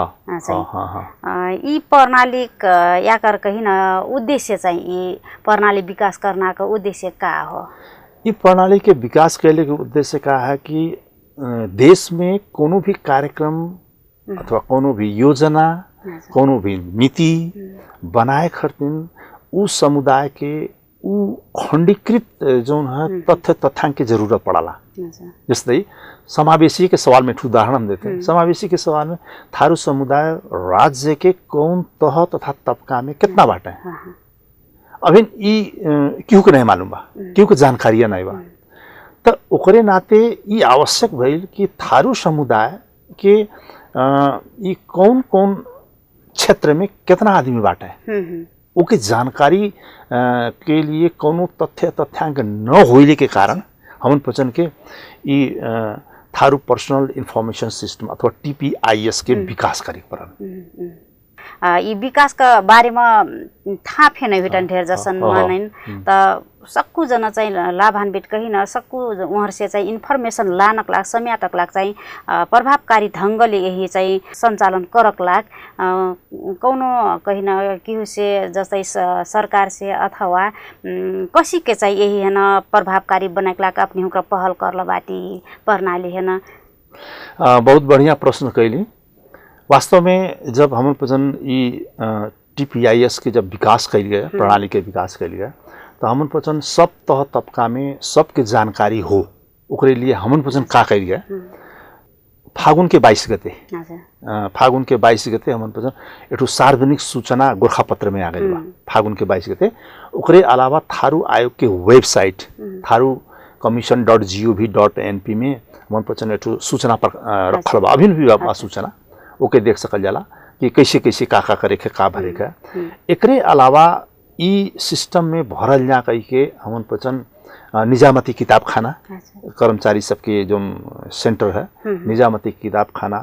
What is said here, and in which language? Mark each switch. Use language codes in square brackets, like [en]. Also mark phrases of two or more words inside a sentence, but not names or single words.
[thl] ई प्रणाली याकर कहीं न उद्देश्य चाहिँ ई प्रणाली विकास करना का उद्देश्य का हो? ई प्रणाली के विकास कैले के उद्देश्य का है कि देश में कोनो भी कार्यक्रम अथवा कोनो भी योजना, कोनो भी नीति बनाए खातिर उस समुदाय के उ खंडीकृत जो है तथ्य तथ्यांक की जरूरत पड़ाला। [hi] जैसे समावेशी के सवाल में उदाहरण हम देते हैं। [thl] समावेशी के सवाल में थारू समुदाय राज्य के कौन तह तथा तबका में कितना बाटे हैं, अभी केहू के नहीं मालूम बा, केहू के जानकारी नहीं बा। तो ओकरे नाते ये आवश्यक भइल कि थारू समुदाय के ये कौन कौन क्षेत्र में कितना आदमी बाटे ओके जानकारी के लिए कोनो तथ्यांक न होइले के कारण हमन पचन के ये थारू [en] personal information system [thl] अथवा TPIS के विकास करे परन। यी विकासका बारेमा थाहा फेन भेटन ढेर जसन मानैन त सक्कु जना चाहिँ लाभान्वित कहिन सक्कु उहाँहरुसे चाहिँ इन्फर्मेसन लानक लाग सम्याटक लाग चाहिँ प्रभावकारी ढंगले यही चाहिँ सञ्चालन करक लाग कौनो कहिन किहुसे जस्तै सरकार से अथवा कसी के चाहिँ यही हैन प्रभावकारी बनाक लाग अपनी हुकर पहल करल बाटी प्रणाली हैन। बहुत बढ़िया प्रश्न कैली। वास्तव में जब हम पजन ये TPIS के जब विकास कैल गया, प्रणाली के विकास कैल गया, तो हमन पचन सब तह तबका में सबके जानकारी हो ओकरे लिए हमन पचन का कैल गया। फागुन के 22 गते फागुन के 22 गते हमन पचन एठो सार्वजनिक सूचना गोरखापत्र में आ गई बा। फागुन के 22 गते ओकरे अलावा थारू आयोग के वेबसाइट थारू commission.gov.np में हमन पचन एठो सूचना पर रखल बा। अभिन भी बा सूचना ओके देख सकल जाला कि कैसे कैसे का करे के का भरे का। एकरे अलावा ई सिस्टम में भरल जा कही के हमन पचन निजामती किताब खाना कर्मचारी सबके जो सेंटर है निजामती किताब खाना।